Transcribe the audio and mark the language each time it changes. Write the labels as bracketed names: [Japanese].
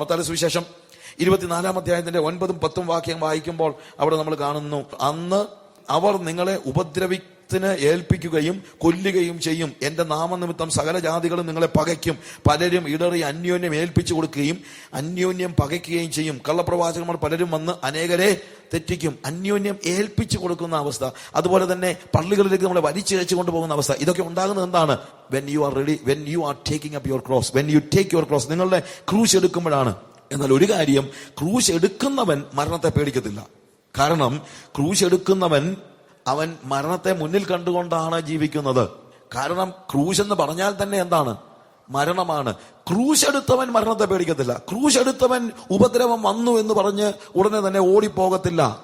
[Malayalam] മത്തായിയുടെ സുവിശേഷം 24-ാം അധ്യായത്തിന്റെ 9-10 വാക്യം വായിക്കുമ്പോൾ അവിടെ നമ്മൾ കാണുന്നു, അന്ന് അവർ നിങ്ങളെ ഉപദ്രവത്തിന് ഏൽപ്പിക്കുകയും കൊല്ലുകയും ചെയ്യും. എന്റെ നാമനിമിത്തം സകല ജാതികളും നിങ്ങളെ പകയ്ക്കും. പലരും ഇടറി അന്യോന്യം ഏൽപ്പിച്ചു കൊടുക്കുകയും അന്യോന്യം പകയ്ക്കുകയും ചെയ്യും. കള്ളപ്രവാചകന്മാർ പലരും വന്ന് അനേകരെ തെറ്റിക്കും. അന്യോന്യം ഏൽപ്പിച്ചു കൊടുക്കുന്ന അവസ്ഥ. അതുപോലെ തന്നെ പള്ളികളിലേക്ക് നമ്മളെ വലിച്ചിഴച്ചു കൊണ്ടുപോകുന്ന അവസ്ഥ. ഇതൊക്കെ ഉണ്ടാകുന്നത് എന്താണ്? [English] when you are ready, when you are taking up your cross, when you take your cross, [Malayalam] നിങ്ങളുടെ ക്രൂശ് എടുക്കുമ്പോഴാണ്. എന്നാൽ ഒരു കാര്യം, ക്രൂശ് എടുക്കുന്നവൻ മരണത്തെ പേടിക്കത്തില്ല. കാരണം ക്രൂശ് എടുക്കുന്നവൻ അവൻ മരണത്തെ മുന്നിൽ കണ്ടുകൊണ്ടാണ് ജീവിക്കുന്നത്. കാരണം ക്രൂശ് എന്ന് പറഞ്ഞാൽ തന്നെ എന്താണ്? മരണമാണ്. ക്രൂശ് എടുത്തവൻ മരണത്തെ പേടിക്കത്തില്ല. ക്രൂശ് എടുത്തവൻ ഉപദ്രവം വന്നു എന്ന് പറഞ്ഞ് ഉടനെ തന്നെ ഓടിപ്പോകത്തില്ല.